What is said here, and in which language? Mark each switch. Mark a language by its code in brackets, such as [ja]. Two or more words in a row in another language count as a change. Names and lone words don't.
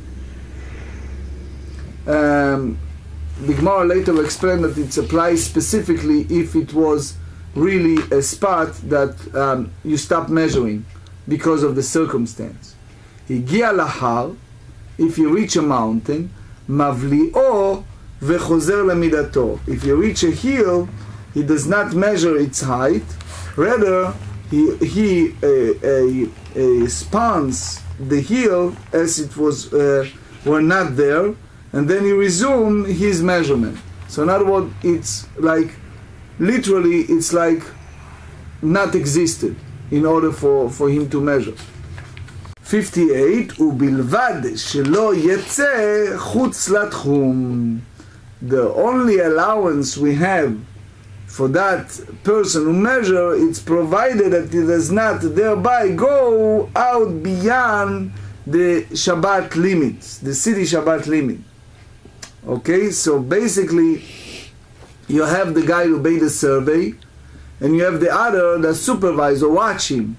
[en] The Gemara later will explain that it applies specifically if it was really a spot that you stop measuring because of the circumstance. [he] הגיע להר, [en] if you reach a mountain, [he] מבליעו וחוזר למדתו. [en] If you reach a hill, he does not measure its height, rather he spans the hill as it was were not there, and then he resume his measurement. So in other words, it's like, literally, it's like not existed in order for him to measure. 58, [he] ובלבד שלא יצא חוץ לתחום. [en] The only allowance we have for that person who measure, it's provided that he does not thereby go out beyond the Shabbat limits, the city Shabbat limit. Okay, so basically you have the guy who made the survey, and you have the other, the supervisor, watch him.